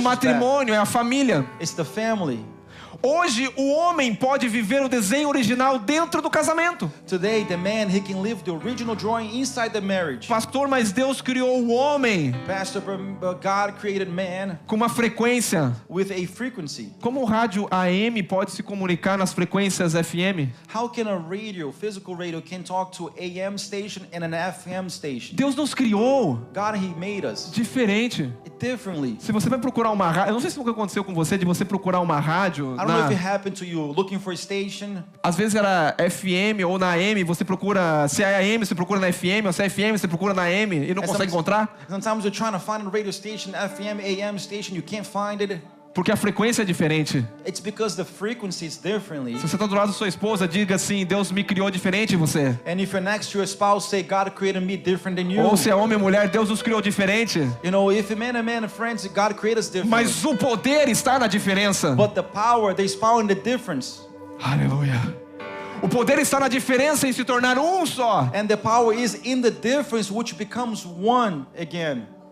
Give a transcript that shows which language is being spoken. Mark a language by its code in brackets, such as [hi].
[pt] o matrimônio, é a família. [en] is the family. [pt] Hoje o homem pode viver o desenho original dentro do casamento. [en] Today, the man, he can live the original drawing inside the marriage. [pt] Pastor, mas Deus criou o homem [en] Pastor, but God created man [pt] com uma frequência. [en] with a frequency. [pt] Como o rádio AM pode se comunicar nas frequências FM? [en] How can a radio, physical radio, can talk to AM station and an FM station? [pt] Deus nos criou [en] God, he made us [pt] diferente. [en] differently. [pt] Se você vai procurar uma rádio, eu não sei se nunca aconteceu com você de você procurar uma rádio [en] I don't know if it happened to you looking for a station. [pt] às vezes era FM ou na AM, você procura, se é AM, você procura na FM, ou se é FM, você procura na AM e não consegue encontrar, [en] Sometimes you're trying to find a radio station, FM, AM station, you can't find it. [pt] porque a frequência é diferente. [en] It's because the frequency is differently. [pt] Se você está do lado da sua esposa, diga assim: Deus me criou diferente de você. [en] And if you're next to your spouse, say, God created me different than you. [pt] Ou se é homem ou mulher, Deus nos criou diferente. [en] You know, if a man and friends, God created us different. [pt] Mas o poder está na diferença. [en] But the power, there's power in the difference. [pt] Aleluia. O poder está na diferença em se tornar um só. [en] And the power is in the difference, which becomes one again.